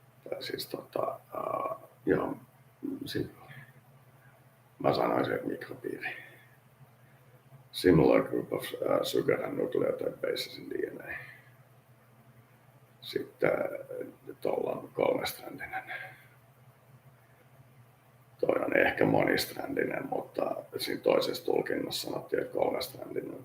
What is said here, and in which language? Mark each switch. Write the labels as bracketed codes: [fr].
[fi] Tai siis joo, silikooni. Mä sanoisin, että mikropiiri. [en] Similar group of sugar and nucleotide bases in DNA. [fi] Sitten tuolla on kolmesträndinen. Toi on ehkä monisträndinen, mutta siinä toisessa tulkinnassa sanottiin, että kolmesträndinen.